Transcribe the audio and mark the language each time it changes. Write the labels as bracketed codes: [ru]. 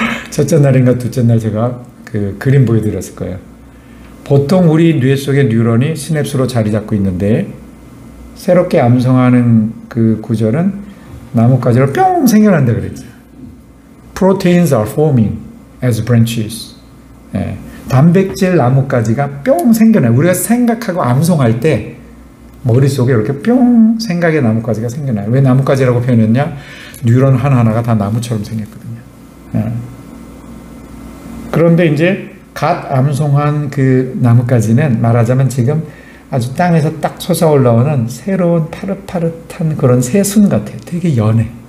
[ko] 첫째 날인가 둘째 날 제가 그 그림 보여드렸을 거예요. 보통 우리 뇌 속에 뉴런이 시냅스로 자리 잡고 있는데 새롭게 암송하는 그 구절은 나뭇가지로 뿅 생겨난다 그랬죠. [en] Proteins are forming as branches. [ko] 단백질 나뭇가지가 뿅 생겨나요. 우리가 생각하고 암송할 때 머릿속에 이렇게 뿅 생각의 나뭇가지가 생겨나요. 왜 나뭇가지라고 표현했냐? 뉴런 하나하나가 다 나무처럼 생겼거든요. 그런데 이제 갓 암송한 그 나뭇가지는 말하자면 지금 아주 땅에서 딱 솟아 올라오는 새로운 파릇파릇한 그런 새순 같아요. 되게 연해.